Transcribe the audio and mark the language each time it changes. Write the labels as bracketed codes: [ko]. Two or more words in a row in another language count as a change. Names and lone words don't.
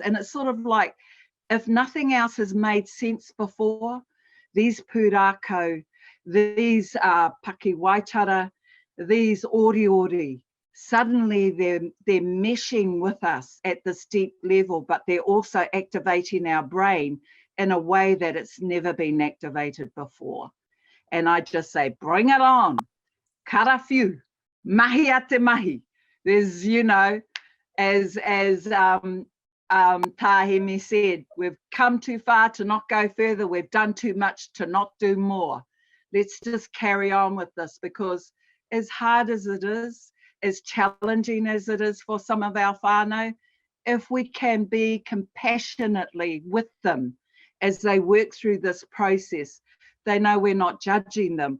[en] And it's sort of like, if nothing else has made sense before, these pūrākau, these [mi] Paki Waitara, [en] these Oriori, suddenly they're meshing with us at this deep level, but they're also activating our brain in a way that it's never been activated before. And I just say, bring it on, [mi] karawhiu, mahi a te mahi. [en] There's, you know, as Tahimi said, we've come too far to not go further. We've done too much to not do more. Let's just carry on with this, because as hard as it is, as challenging as it is for some of our whānau, if we can be compassionately with them as they work through this process, they know we're not judging them.